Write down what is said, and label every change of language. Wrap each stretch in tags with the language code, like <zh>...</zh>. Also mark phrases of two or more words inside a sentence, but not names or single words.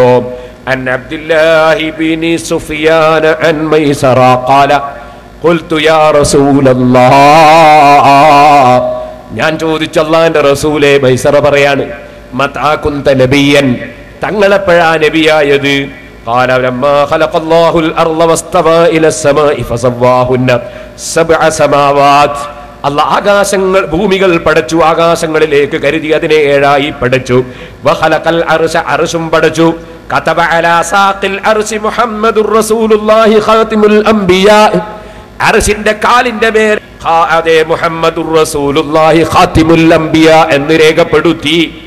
<ar>عن عبد الله بن سفيان عن ميسرة قال قلت يا رسول الله,</ar> <ml>ഞാൻ ചോദിച്ചു അല്ലാഹുവിന്റെ റസൂലേ, മൈസറ പറയാണ്,</ml> <ar>متى كنت نبيا,</ar> <ml>തങ്ങളെപ്പോഴാ നബിയായത്?</ml> <ar>قال لما خلق الله الارض واستوى الى السماء فسواهن 7 سماوات.</ar> <ml>അല്ലാഹ് ആകാശങ്ങൾ ഭൂമികൾ പടച്ചു, ആകാശങ്ങളിലേക്ക് കരുതി അതിനെ 7ആയി പടച്ചു.</ml> <ar>وخلق العرش,</ar> <ml>അർശും പടച്ചു.</ml> <ar>كتب على ساق العرش محمد رسول الله خاتم الأنبياء,</ar> <ml>അർശിന്റെ കാലിന്റെ മേൽ അതേ</ml> <ar>محمد رسول الله خاتم الأنبياء</ar> <ml>എന്ന് രേഖപ്പെടുത്തി.</ml>